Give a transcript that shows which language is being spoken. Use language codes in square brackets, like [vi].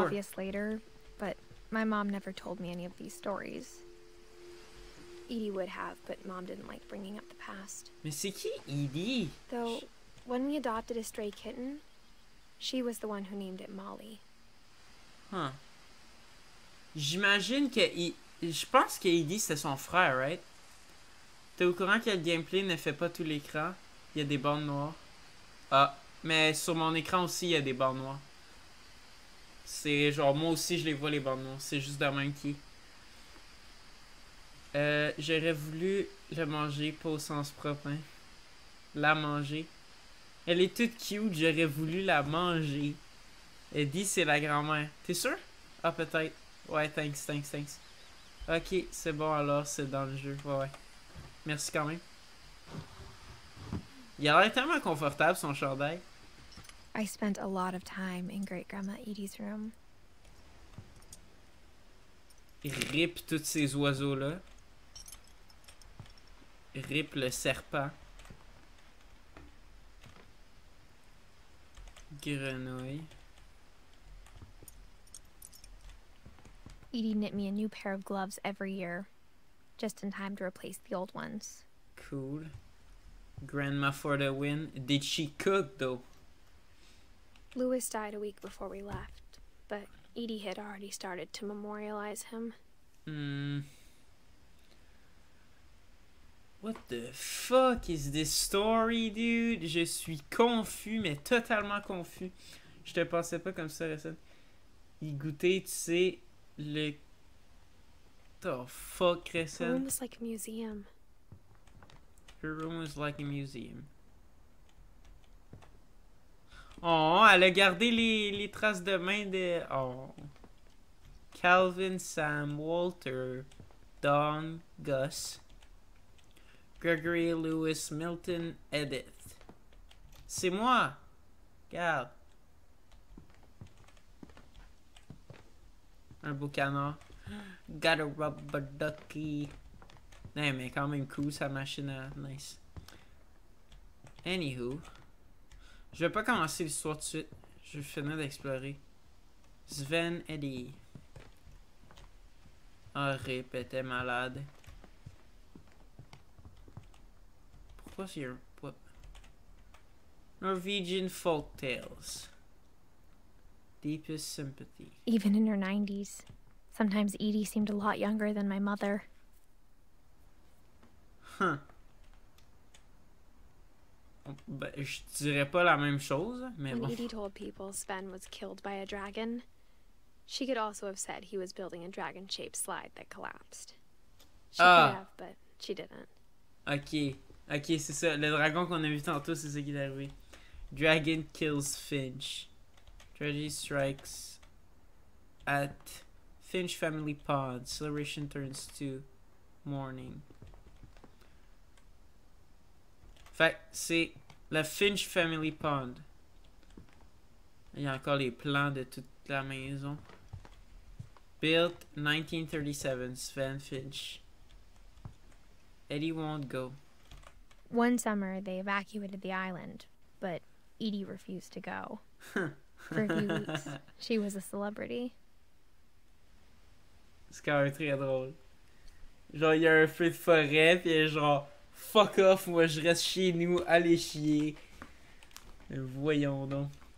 [en] obvious later, but my mom never told me any of these stories. Edie would have, but Mom didn't like bringing up the past. [fr] Mais c'est qui Edie? [en] Though, when we adopted a stray kitten, she was the one who named it Molly. [fr] Huh. J'imagine que... Je pense que Edie c'était son frère, right? T'es au courant que le gameplay ne fait pas tout l'écran? Il y a des bandes noires. Ah, mais sur mon écran aussi, il y a des bandes noires. C'est genre, moi aussi, je les vois, les bandes noires. C'est juste de même qui. J'aurais voulu le manger, pas au sens propre, hein. La manger. Elle est toute cute, j'aurais voulu la manger. Eddie, c'est la grand-mère. T'es sûr? Ah, peut-être. Ouais, thanks. Ok, c'est bon alors, c'est dans le jeu. Ouais. Merci quand même. Il a l'air tellement confortable, son chandail. [en] I spent a lot of time in Great Grandma Edie's room. [fr] Rip tous ces oiseaux-là. Rip le serpent. Grenouille. [en] Edie knit me a new pair of gloves every year, just in time to replace the old ones. Cool. Grandma for the win. Did she cook though? Louis died a week before we left, but Edie had already started to memorialize him. What the fuck is this story, dude? [fr] Je suis confus, mais totalement confus. Je te pensais pas comme ça, récemment. Il goûtait, tu sais, le... [en] The fuck, Her [fr] récemment. [en] room was like a museum. Her room was like a museum. [fr] Oh, elle a gardé les traces de main de... Oh. Calvin, Sam, Walter, Don, Gus, Gregory, Lewis, Milton, Edith. C'est moi. Regarde. Un beau canard. [en] Got a rubber ducky. [fr] Non, mais quand même cool sa machine à... [en] Nice. Anywho. [fr] Je vais pas commencer l'histoire tout de suite. Je vais finir d'explorer. [en] Sven Eddy. [fr] Ah, Rip était malade. Pourquoi c'est un... [en] What? Norwegian folk tales. Deepest sympathy. Even in her 90s. Sometimes Edie seemed a lot younger than my mother. Huh. [fr] Ben, je dirais pas la même chose, mais [en] When [fr] bon. [en] Edie told people Sven was killed by a dragon, she could also have said he was building a dragon-shaped slide that collapsed. She could have, but she didn't. [fr] Ok. Ok, c'est ça. Le dragon qu'on a vu tantôt, c'est ça qui est arrivé. [en] Dragon kills Finch. Tragedy strikes at Finch family pond. Celebration turns to mourning. [fr] Fait que c'est la [en] Finch family pond. [fr] Il y a encore les plans de toute la maison. [en] Built 1937, Sven Finch. Eddie won't go. One summer, they evacuated the island, but Edie refused to go. For a few weeks, she was a celebrity. [fr] C'est quand même très drôle. Genre, il y a un feu de forêt, pis genre, fuck off, moi je reste chez nous, allez chier. Voyons donc.